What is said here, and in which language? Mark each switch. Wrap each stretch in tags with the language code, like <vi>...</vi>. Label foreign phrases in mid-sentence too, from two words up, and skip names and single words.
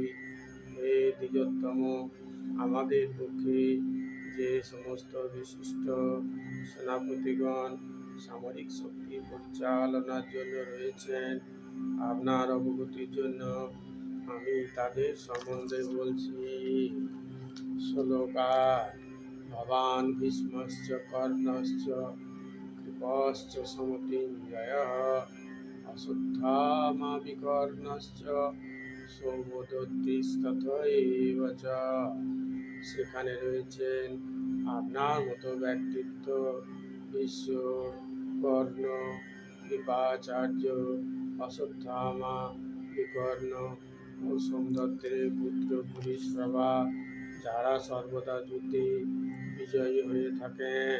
<bn>হে দ্বিজোত্তম, আমাদের পক্ষে যে সমস্ত বিশিষ্ট সেনাপতিগণ সামরিক শক্তি পরিচালনার জন্য রয়েছেন, আপনার অবগতির জন্য আমি তাদের সম্বন্ধে বলছি।</bn> <sa>শ্লোকার ভবান ভীষ্মশ্চ কর্ণশ্চ কৃপশ্চ সমতিঞ্জয়ঃ অশ্বত্থামা বিকর্ণশ্চ সৌমদত্তিস্তথৈব চ।</sa> <bn>সেখানে রয়েছেন আপনার মতো ব্যক্তিত্ব ভীষ্ম, কর্ণ, কৃপাচার্য, অশ্বত্থামা, বিকর্ণ ও সোমদত্তের পুত্র ভূরিশ্রবা, যারা সর্বদা যুদ্ধে বিজয়ী হয়ে থাকেন।</bn>